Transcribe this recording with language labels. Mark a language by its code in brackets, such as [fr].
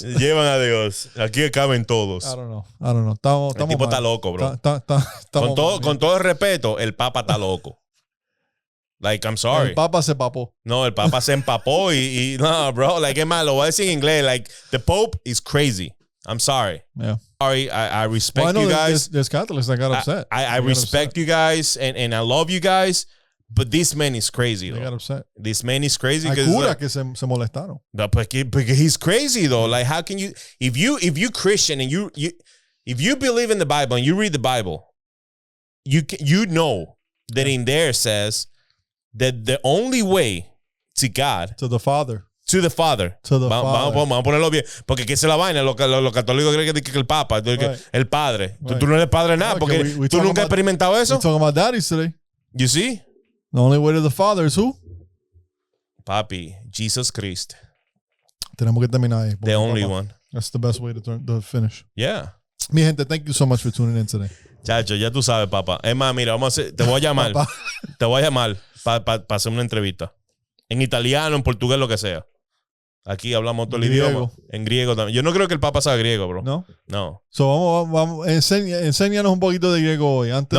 [es] Llevan a Dios. Aquí caben todos. [en] I don't know. [es] Estamos el tipo está loco, bro. Con todo el respeto, el papa está loco. [en] Like, I'm sorry. [es] El papa se papó. No, el papa se empapó y no, bro. [en] Like, [es] es malo. Voy a decir en inglés. [en] Like, the Pope is crazy. I'm sorry. Yeah. Sorry. I respect you guys. There's Catholics that got upset. I respect you guys and I love you guys. But this man is crazy, They though. got upset. This man is crazy. [es] Hay curas que se molestaron. No, porque [en] he's crazy, though. Like, how can you, if you Christian and if you believe in the Bible and you read the Bible, you know that in there says that the only way to God, to the Father. To the Father. [es] Vamos a ponerlo bien. Porque ¿qué es la vaina? Los católicos creen que el Papa, el Padre. [en] Right. [es] Tú no eres padre nada, porque tú nunca has experimentado eso. [en] We're talking about daddies today. You see? The only way to the Father is who? Papi, Jesus Christ. [es] Tenemos que terminar ahí. [en] The only one. That's the best way to finish. Yeah. [es] Mi gente, [en] thank you so much for tuning in today. [es] Chacho, ya tú sabes, papá. Es más, mira, te voy a llamar. Te voy a llamar para hacer una entrevista. En italiano, en portugués, lo que sea. Aquí hablamos todo el idioma. En griego también. Yo no creo que el Papa sabe griego, bro. ¿No? No. [en] So [es] vamos enséñanos un poquito de griego hoy.